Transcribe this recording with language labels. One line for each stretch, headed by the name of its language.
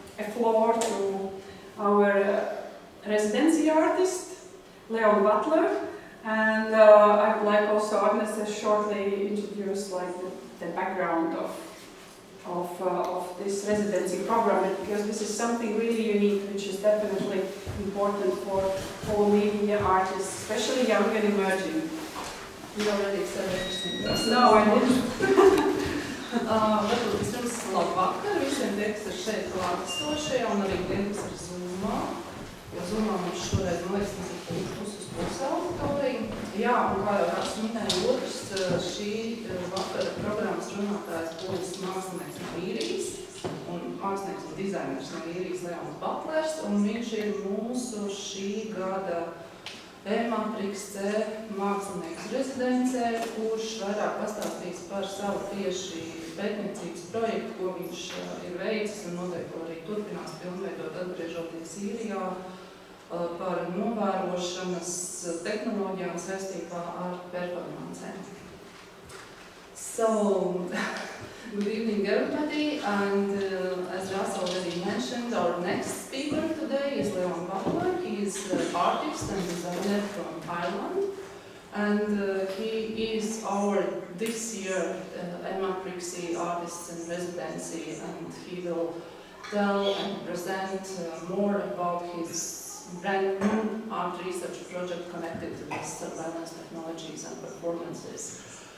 English: a floor to our residency artist, Butler, and I would like also Agnes to shortly introduce like the background of this residency program, because this is something really unique, which is definitely important for all media artists, especially young and emerging. You already said everything. No, I didn't.
Latvian: Varbūt vispirms labvakar visiem tie, kas ir šeit klātesošie, un arī tiem, kas ir Zoomā. Jo Zoomā mums šoreiz, man liekas, tas ir puses auditorija. Jā, un kā jau Rāds minēja, otrs šī vakara programmas runātājs būs mākslinieks no Īrijas, un mākslinieks un dizainers no Īrijas Leons Butlers, un viņš ir mūsu šī gada EMAP RIXC mākslinieks rezidencē, kurš vairāk pastāstīs par savu tieši pētniecības projektu, ko viņš ir veicis un noteikti arī turpinās pilnveidot atgriežoties Īrijā par novērošanas tehnoloģijām saistībā ar performancēm.
English: So, good evening everybody, and as Ras already mentioned, our next speaker today is Leon Butler. He is an artist and designer from Ireland, and he is our this year EMAP RIXC Artists in Residency, and he will tell and present more about his brand new art research project connected to these surveillance technologies and performances.